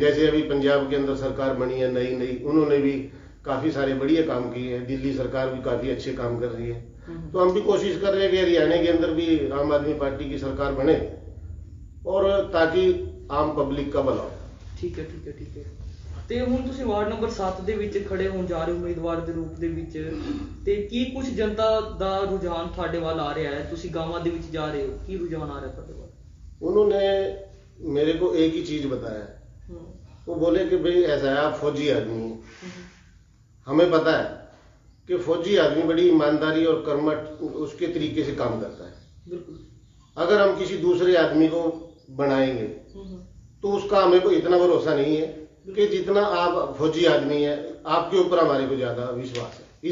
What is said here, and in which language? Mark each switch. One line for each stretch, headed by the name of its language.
Hindi: जैसे अभी पंजाब के अंदर सरकार बनी है नई, उन्होंने भी काफी सारे बढ़िया काम किए हैं, दिल्ली सरकार भी काफी अच्छे काम कर रही है। तो हम भी कोशिश कर रहे हैं कि हरियाणा के अंदर भी आम आदमी पार्टी की सरकार बने और ताकि आम पब्लिक का भला हो। ठीक है ठीक है ठीक है।
Punjabi: ਤੇ ਹੁਣ ਤੁਸੀਂ ਵਾਰਡ ਨੰਬਰ 7 ਦੇ ਵਿੱਚ ਖੜੇ ਹੋਣ ਜਾ ਰਹੇ ਹੋ ਉਮੀਦਵਾਰ ਦੇ ਰੂਪ ਦੇ ਵਿੱਚ, ਤੇ ਕੀ ਕੁਝ ਜਨਤਾ ਦਾ ਰੁਝਾਨ ਤੁਹਾਡੇ ਵੱਲ ਆ ਰਿਹਾ ਹੈ? ਤੁਸੀਂ ਗਾਵਾਂ ਦੇ ਵਿੱਚ ਜਾ ਰਹੇ ਹੋ, ਕੀ ਰੁਝਾਨ ਆ ਰਿਹਾ ਤੁਹਾਡੇ ਵੱਲ?
Hindi: उन्होंने मेरे को एक ही चीज बताया, वो बोले कि भाई ऐसा है, आप फौजी आदमी हैं, हमें पता है कि फौजी आदमी बड़ी ईमानदारी और कर्मठ उसके तरीके से काम करता है। बिल्कुल। अगर हम किसी दूसरे आदमी को बनाएंगे तो उसका हमें को इतना भरोसा नहीं है कि जितना आप फौजी आदमी है, आपके ऊपर हमारे को ज्यादा विश्वास है।